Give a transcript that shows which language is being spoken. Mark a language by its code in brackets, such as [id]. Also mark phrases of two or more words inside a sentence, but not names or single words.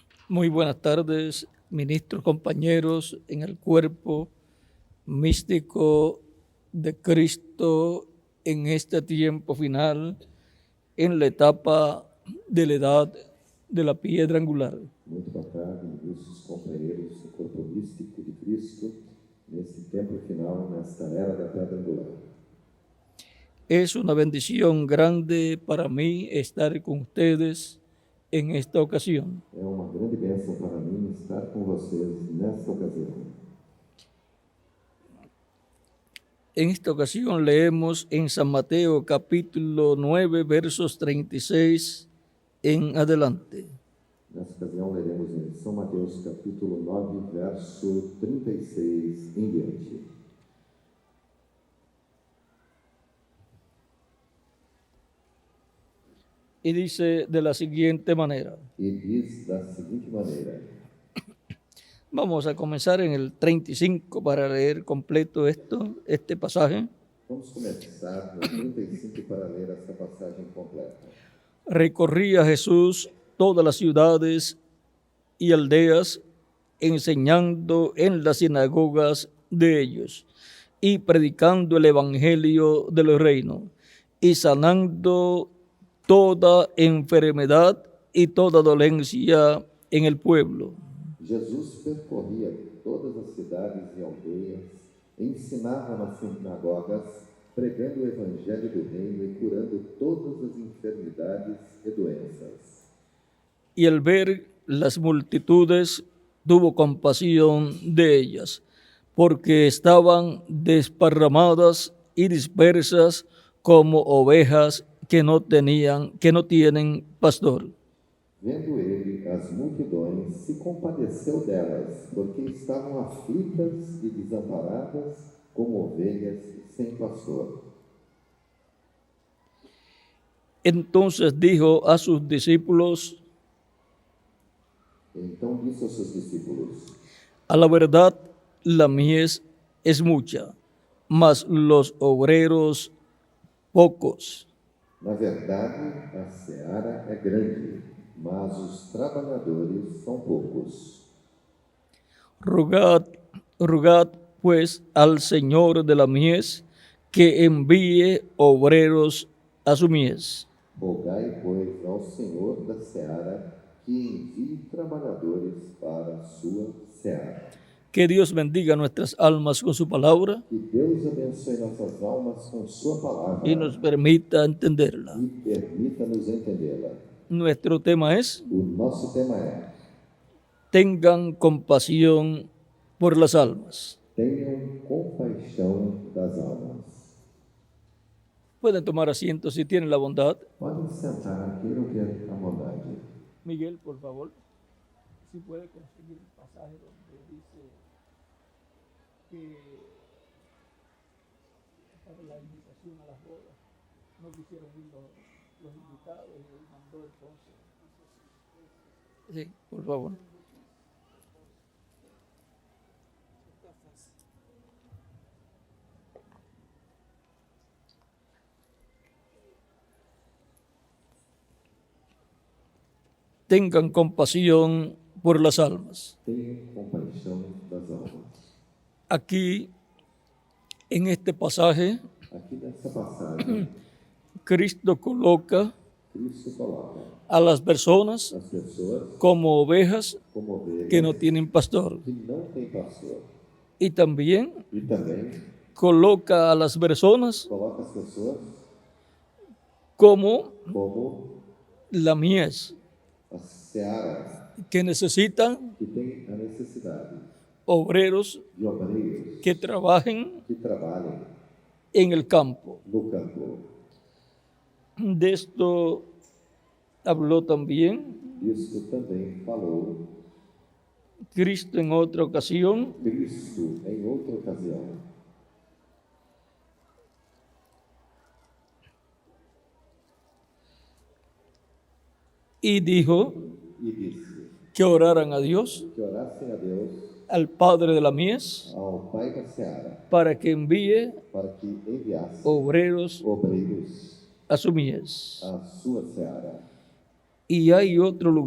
[es] Muy buenas tardes, ministros, compañeros en el cuerpo místico de Cristo en este tiempo final, en la etapa de la edad de la piedra angular. [pt] Muito boa tarde, ilustres companheiros do corpo místico de Cristo, nesse tempo final, nesta era da pedra angular. [es] Es una bendición grande para mí estar con ustedes en esta ocasión. [pt] É uma grande bênção para mim estar com vocês nesta ocasião. [es] En esta ocasión leemos en San Mateo capítulo 9 versos 36 en adelante. [pt] Nesta ocasião, leremos em São Mateus, capítulo 9, verso 36 em diante. [es] Y dice de la siguiente manera. [pt] E diz da seguinte maneira: [es] Vamos a comenzar en el 35 para leer completo este pasaje. [pt] Vamos começar no 35 para ler essa passagem completa. [es] Recorría Jesús todas las ciudades y aldeas, enseñando en las sinagogas de ellos y predicando el evangelio del reino y sanando toda enfermedad y toda dolencia en el pueblo. [pt] Jesus percorria todas as cidades e aldeias, ensinava nas sinagogas, pregando o evangelho do reino e curando todas as enfermidades e doenças. [es] Y al ver las multitudes tuvo compasión de ellas, porque estaban desparramadas y dispersas como ovejas que no tienen pastor. [pt] Vendo ele as multidões, se compadeceu delas, porque estavam aflitas e desamparadas, como ovelhas sem pastor. [es] Entonces dijo a sus discípulos: [pt] Então disse aos seus discípulos: [es] a la verdad, la mies es mucha, mas los obreros pocos. [pt] Na verdade, a seara é grande, mas os trabalhadores são poucos. [es] Rogad pues al Señor de la mies que envíe obreros a su mies. [pt] Rogai, pois, ao Senhor da seara que envie trabalhadores para a sua seara. [es] Que Dios bendiga nuestras almas con su palabra [pt] Que Deus abençoe nossas almas com sua palavra [es] y nos permita entenderla. [pt] e permita-nos entendê-la. [es] Nuestro tema es: [pt] O nosso tema é: [es] tengan compasión por las almas. [pt] tenham compaixão das almas. [es] Pueden tomar asiento si tienen la bondad. [pt] Podem sentar, queiram ter a bondade. [es] Miguel, por favor, si puede conseguir el pasaje donde dice que para la invitación a las bodas no quisieron ir los invitados y él mandó entonces. Sí, por favor. Tengan compasión por las almas. [pt] Tenham compaixão das almas. [es] Aquí, en este pasaje, [pt] Aqui nessa passagem, [es] Cristo coloca [pt] Cristo coloca [es] a las personas [pt] as pessoas [es] como ovejas [pt] como ovelhas [es] que no tienen pastor. [pt] que não têm pastor. [es] Y también [pt] E também [es] coloca a las personas [pt] coloca as pessoas [es] como [pt] como [es] la mies, [pt] as searas [es] que necesitan [pt] que têm a necessidade [es] obreros [pt] de obreiros [es] que trabajen [pt] que trabalhem [es] en el campo. [pt] no campo. [es] De esto habló también [pt] Isso também falou [es] Cristo en otra ocasión [pt] Cristo em outra ocasião. [es] y dijo [pt] E disse [es] que oraran a Dios, [pt] que orassem a Deus, [es] al Padre de la mies, [pt] ao Pai da seara, [es] para que envíe [pt] para que enviasse [es] obreros [pt] obreiros [es] a su mies. [pt] à sua seara. [es] Y hay otro lugar